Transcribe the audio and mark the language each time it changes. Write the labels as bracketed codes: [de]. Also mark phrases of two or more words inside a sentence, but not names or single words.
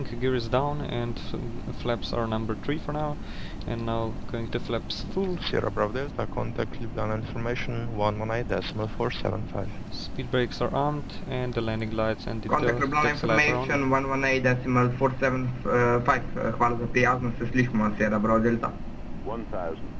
[en] Gear is down and flaps are number 3 for now. And now going to flaps full. Sierra Bravo Delta, contact Ljubljana information 118.475. Speed brakes are armed and the landing lights and the Contact Ljubljana information 118.475. [sl] Hvala za prijazno, se slišimo, Sierra Bravo Delta. 1000.